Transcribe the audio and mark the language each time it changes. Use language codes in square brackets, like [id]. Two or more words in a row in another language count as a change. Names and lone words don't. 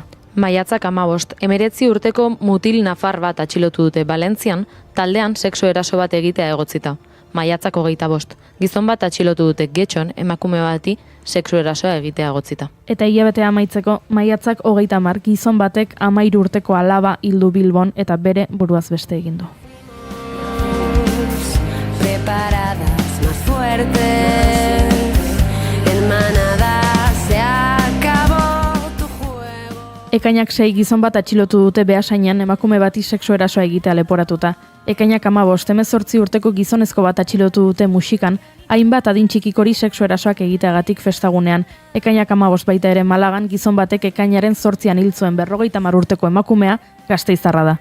[eu] Maiatzak 15, 19 urteko mutil nafar bat atxilotu dute Valentzian, taldean sexu eraso bat egitea egotzita. Maiatzak 25, gizon bat atxilotu dute Getxon emakume bati sexu erasoa egitea egotzita. Eta hilabetea amaitzeko, maiatzak 30 gizon batek 13 urteko alaba hildu Bilbon eta bere buruaz beste egin du. [es] Preparadas, más fuertes, en manada se acabó tu juego. [eu] Ekainak 6 gizon bat atxilotu dute Beasainan emakume bati sexu erasoa egitea leporatuta. Ekainak 15, 18 urteko gizonezko bat atxilotu dute Muxikan, hainbat adin txikikori sexu erasoak egiteagatik festagunean. Ekainak 15 baita ere Malagan gizon batek ekainaren 8an hil zuen 50 urteko emakumea gasteiztarra da.